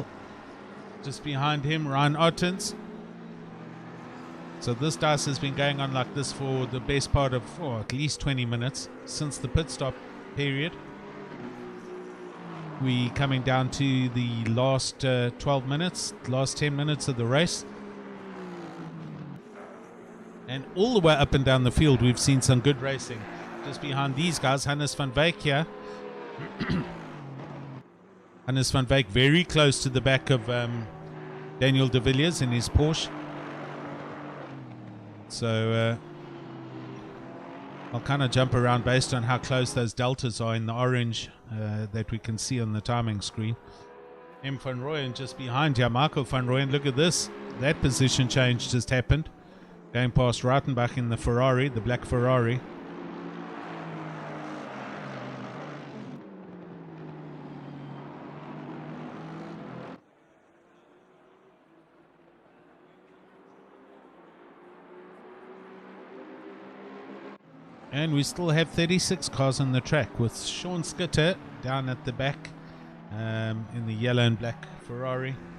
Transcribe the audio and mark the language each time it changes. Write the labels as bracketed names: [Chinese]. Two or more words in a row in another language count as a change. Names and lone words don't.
[English] Just behind him, Ryan Ottens. So this dice has been going on like this for the best part of at least 20 minutes since the pit stop period. We coming down to the last 12 minutes, last 10 minutes of the race. And all the way up and down the field, we've seen some good racing. Just behind these guys, Hannes van Wyk here. Hannes van Wyk very close to the back of Daniel de Villiers in his Porsche. So I'll kind of jump around based on how close those deltas are in the orange that we can see on the timing screen. M. van Rooyen just behind here. Michael van Rooyen, look at this. That position change just happened. Going past Reitenbach in the Ferrari, the black Ferrari. And we still have 36 cars on the track, with Sean Skitter down at the back in the yellow and black Ferrari.